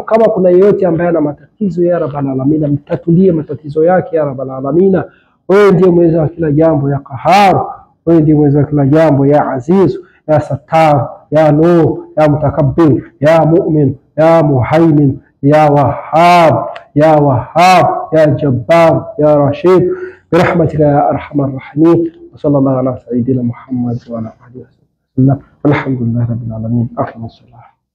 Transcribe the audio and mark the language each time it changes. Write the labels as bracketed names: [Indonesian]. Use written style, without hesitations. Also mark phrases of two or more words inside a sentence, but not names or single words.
[Swahili] Kama kuna yeyote ambaye ana matatizo, [Arabic] يا رب العالمين, [Swahili] mtatulie matatizo yake [Arabic] يا رب العالمين. [Swahili] Wewe ndiye mweza wa kila jambo [Arabic] يا قهار, [Swahili] wewe ndiye mweza wa kila jambo [Arabic] يا عزيز يا ستار يا نور يا متكبر يا مؤمن يا مهيمن يا وهاب يا وهاب يا جبار يا رشيد, برحمتك يا أرحم الراحمين. وصلى الله على سيدنا محمد وعلى آله وصحبه وسلم، والحمد لله رب العالمين. أقم الصلاة.